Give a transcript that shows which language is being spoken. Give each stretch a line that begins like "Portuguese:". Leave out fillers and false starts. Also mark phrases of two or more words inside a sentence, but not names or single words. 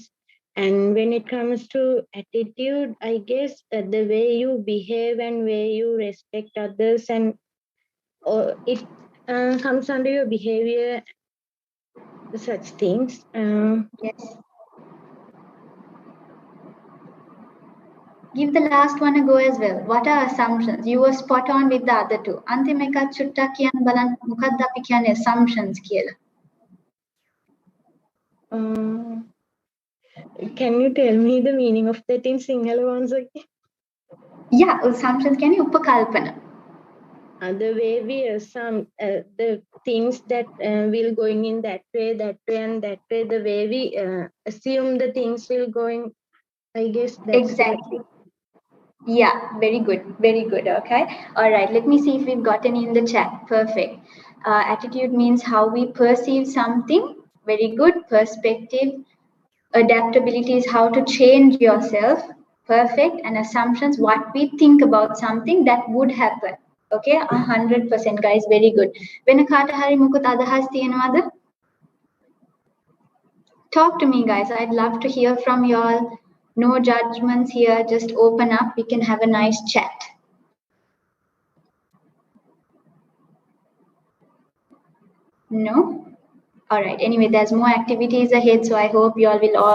English: And when it comes to attitude, I guess the way you behave and way you respect others, and it comes under your behavior, such things. Yes. Give the last one a go as well. What are assumptions? You were spot on with the other two.
Sinhala: අන්තිම එකත් චුට්ටක් කියන්න බලන්න මොකක්ද අපි කියන්නේ assumptions කියලා.
English: Can you tell me the meaning of that in Sinhala once again?
Sinhala: Yeah, assumptions කියන්නේ උපකල්පන.
English: The way we assume the things that will going in that way, and that way, the way we assume the things will going, I guess that's Exactly. Yeah, very good, very good. Okay, all right, let me see if we've got any in the chat. Perfect. Attitude means how we perceive something. Very good. Perspective. Adaptability is how to change yourself. Perfect. And assumptions, what we think about something that would happen. Okay, 100% guys, very good.
Sinhala: වෙන කාට හරි මොකද අදහස් තියෙනවද?
English: Talk to me guys, I'd love to hear from y'all. No judgments here, just open up, we can have a nice chat. No? All right, anyway, there's more activities ahead, so I hope you all will all